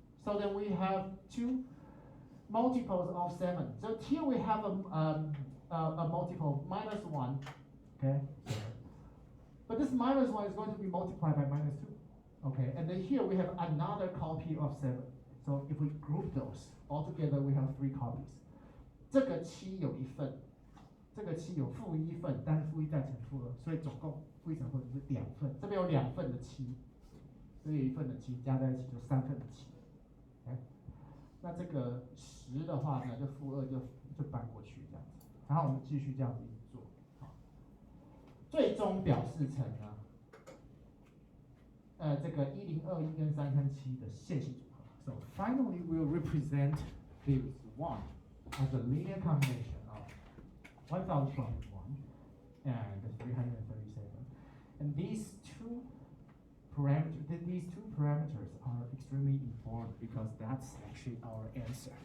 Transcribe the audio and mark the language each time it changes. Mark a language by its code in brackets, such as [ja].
[en] So then we have 2 multiples of 7. So here we have a multiple of minus 1, okay? But this minus 1 is going to be multiplied by minus 2, okay? And then here we have another copy of 7. So if we group those, altogether we have 3 copies. [zh] 这个7有一份，这个7有负1份，但是负1再乘负2，所以总共负1乘负2就是2份。这边有2份的7，这里有1份的7，加在一起就3份的7。哎，那这个10的话呢，就负2就搬过去这样子，然后我们继续这样子一直做，好，最终表示成呢，这个1021跟337的线性组合。 [en] So finally, we'll represent this 1 as a linear combination of 1021 and 337. And these two parameters are extremely important because that's actually our answer.